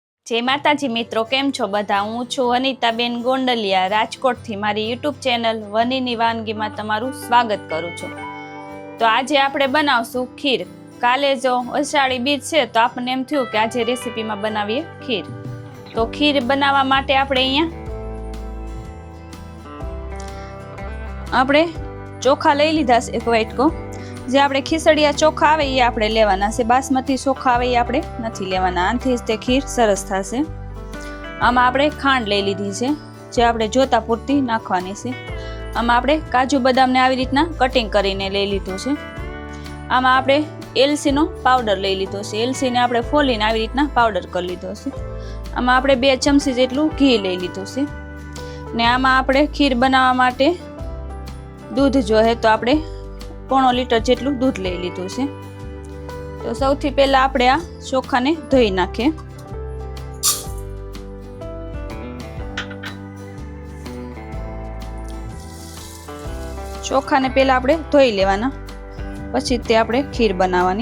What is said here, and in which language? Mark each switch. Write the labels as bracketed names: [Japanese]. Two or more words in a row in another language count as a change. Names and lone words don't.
[Gujarati] જય માતાજી મિત્રો, કેમ છો બધા। હું છું અનિતાબેન ગોંડલિયા, રાજકોટથી મારી યૂટ્યૂબ ચેનલ વનીની વાનગી માં તમારું સ્વાગત કરું છું। તો આજ આપણે બનાવશું ખીર। કાલે જો અષાઢી બીજ છે તો આપને એમ થયું કે આજ રેસિપી માં બનાવીએ ખીર। તો ખીર બનાવા માટે આપણે અહીંયા આપણે ચોખા લઈ લીધા છે, એક વાટકો। જે આપણે ખીસડિયા ચોખા આવે એ આપણે લેવાના છે, બાસમતી ચોખા આવે એ આપણે નથી લેવાના। આનાથી તે ખીર સરસ થશે। આમાં આપણે ખાંડ લઈ લીધી છે, જે આપણે જોતા પૂરતી નાખવાની છે। આમાં આપણે કાજુ બદામ ને આવી રીતના કટિંગ કરીને લઈ લીધું છે। આમાં આપણે એલચી નો પાઉડર લઈ લીધો છે। એલચી ને આપણે ફોલીને આવી રીતના પાઉડર કરી લીધો છે। આમાં આપણે 2 ચમચી जेटલું ઘી લઈ લીધું છે ને આમાં આપણે ખીર બનાવવા માટે दूध જોઈએ તો આપણે 1.5 लीटर જેટલું दूध લઈ લીધું છે। તો સૌથી પહેલા આપણે આ ચોખાને ધોઈ નાખીએ। ચોખાને પહેલા આપણે ધોઈ લેવાના, પછી તે આપણે ખીર બનાવવાની।